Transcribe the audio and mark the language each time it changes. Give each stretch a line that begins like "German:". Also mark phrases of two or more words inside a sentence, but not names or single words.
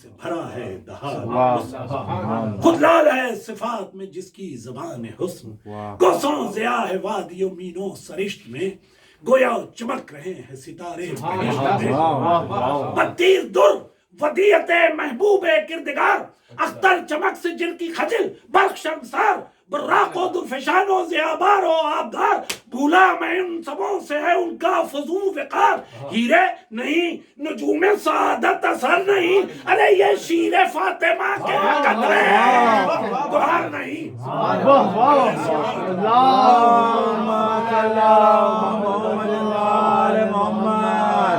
Urdu: بھرا ہے دہان حسن، خود لال ہے صفات میں جس کی زبان حسن، کوسوں ضیاء ہے وادی و مینوں سرشت میں، گویا چمک رہے ہیں ستارے بہشت میں، بتیس در ودیعت محبوب کردگار، اختر چمک سے جن کی خجل برق شرمسار، براق و درفشان و ضیابار و آبدار، بھولا میں ان سبوں سے ہے ان کا فضو وقار، ہیرے نہیں نجوم سعادت اثر نہیں، ارے یہ شیر فاطمہ کے قدرے گوہر نہیں،
Arabic: اللہم صلی علی محمد وآل محمد.